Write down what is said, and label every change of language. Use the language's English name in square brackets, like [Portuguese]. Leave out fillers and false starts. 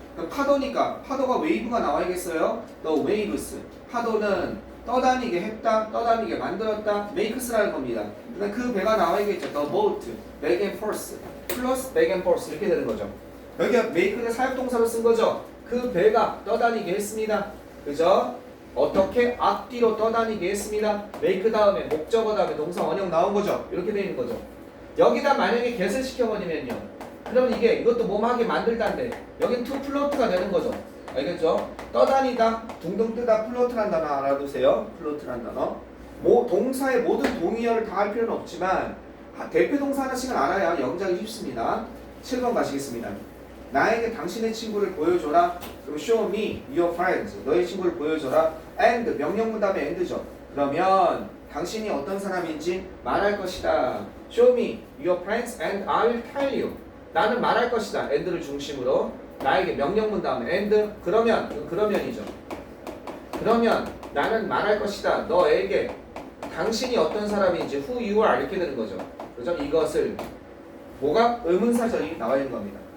[Korean] 그럼 파도니까 파도가 웨이브가 나와야겠어요. [English] The waves. [Korean] 파도는 떠다니게 했다, 떠다니게 만들었다, makes라는 겁니다. 그다음 그 배가 나와야겠죠. [English] The boat, back and forth, 플러스 back and forth [Korean] 이렇게 되는 거죠. 여기가 make를 사역동사로 쓴 거죠. 그 배가 떠다니게 했습니다. 그죠? 어떻게 앞뒤로 떠다니게 했습니다. make 다음에 목적어 다음에 동사 원형 나온 거죠. 이렇게 되는 거죠. 여기다 만약에 get을 시켜버리면요. 그러면 이게 이것도 몸하게 만들다인데 여긴 to float가 되는 거죠. 알겠죠? 떠다니다, 둥둥 뜨다, 플로트란 단어 알아두세요. 플로트란 단어. 동사의 모든 동의어를 다 할 필요는 없지만 대표 동사 하나씩은 알아야 영작이 쉽습니다. 7번 가시겠습니다. 나에게 당신의 친구를 보여줘라. 그럼 [English] show me your friends. [Korean] 너의 친구를 보여줘라. and 명령문 다음에 and죠. 그러면 당신이 어떤 사람인지 말할 것이다. [English] show me your friends and I'll tell you. [Korean] 나는 말할 것이다. and를 중심으로 나에게 명령문 다음에 and 그러면이죠. 그러면 나는 말할 것이다. 너에게 당신이 어떤 사람인지 [English] who you are [Korean] 이렇게 되는 거죠. 그죠? 이것을 뭐가 의문사절이 나와 있는 겁니다.